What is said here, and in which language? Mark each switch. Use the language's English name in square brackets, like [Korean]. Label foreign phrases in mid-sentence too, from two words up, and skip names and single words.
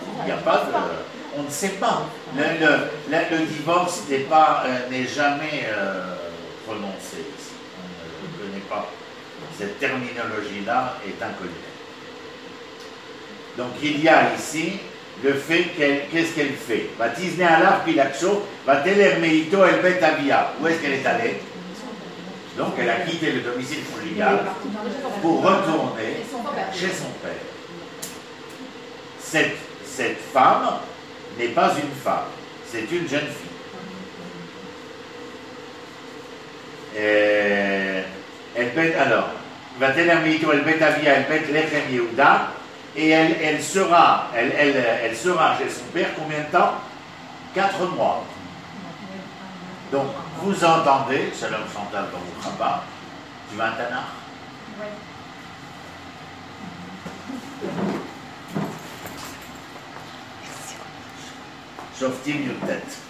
[French] Il n'y a pas de... On ne sait pas. Le divorce n'est jamais prononcé ici. On ne connaît pas. Cette terminologie-là est inconnue. Donc il y a ici le fait qu'est-ce qu'elle fait? [Hebrew] ותזנה עליו פילגשו, ותלך מאתו אל בית אביה. [French] Où est-ce qu'elle est allée? Donc elle a quitté le domicile conjugal pour retourner chez son père. Cette femme n'est pas une femme, c'est une jeune fille. Elle bet alors, [Hebrew] ותלך מאתו אל בית אביה, אל בית לחם יהודה. [French] Et elle sera chez son père combien de temps? 4 mois. Donc, vous entendez, Shalom Chantal dans votre rabat, tu vas un Tanakh? Oui. [Hebrew] שופטים י״ט.